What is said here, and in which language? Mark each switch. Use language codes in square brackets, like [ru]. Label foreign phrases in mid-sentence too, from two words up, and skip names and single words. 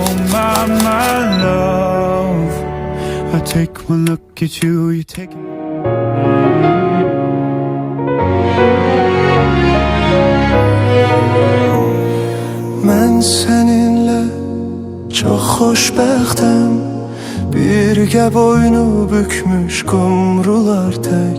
[en] my love. I take one look at you, you take. [az] Mən səninlə çox xoşbəxtəm. Birgə boynu bükmüş qumrular tək.